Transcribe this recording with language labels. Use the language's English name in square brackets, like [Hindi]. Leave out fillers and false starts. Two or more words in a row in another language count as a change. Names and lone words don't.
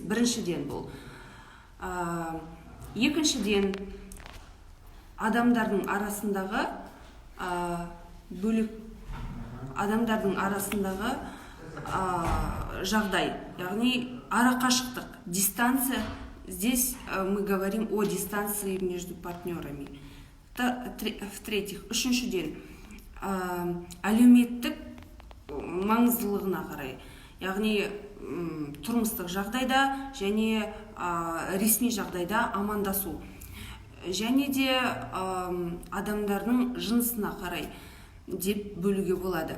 [Kazakh] Біріншіден бұл. Екіншіден, адамдардың арасындағы бөлік адамдардың арасындағы жағдай, яғни арақашықтық, дистанция. [Russian] Здесь мы говорим о дистанции между партнерами. В-третьих, [Kazakh] үшіншіден, әлеуметтік маңыздылығына қарай, яғни тұрмыстық жағдайда және ресми жағдайда амандасу, және де адамдардың жынысына қарай деп бөлуге болады.